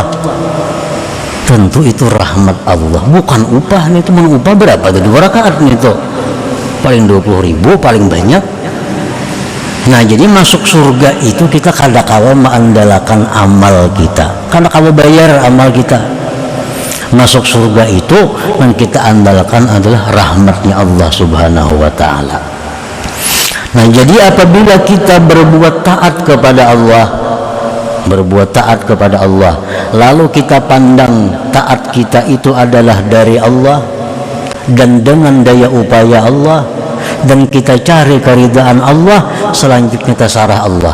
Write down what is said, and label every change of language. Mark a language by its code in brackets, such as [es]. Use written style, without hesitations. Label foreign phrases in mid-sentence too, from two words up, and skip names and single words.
[id] Tentu itu rahmat Allah, bukan upah. Itu upah berapa tuh 2 rakaat itu? Paling 20.000 paling banyak. Nah, jadi masuk surga itu kita [bjn] kada kawa [id] mengandalkan amal kita, karena kawa bayar amal kita. Masuk surga itu yang kita andalkan adalah rahmatnya Allah [ar] سبحانه وتعالى. [id] Nah, jadi apabila kita berbuat taat kepada Allah, lalu kita pandang taat kita itu adalah dari Allah dan dengan daya upaya Allah, dan kita cari keridaan Allah, selanjutnya terserah Allah.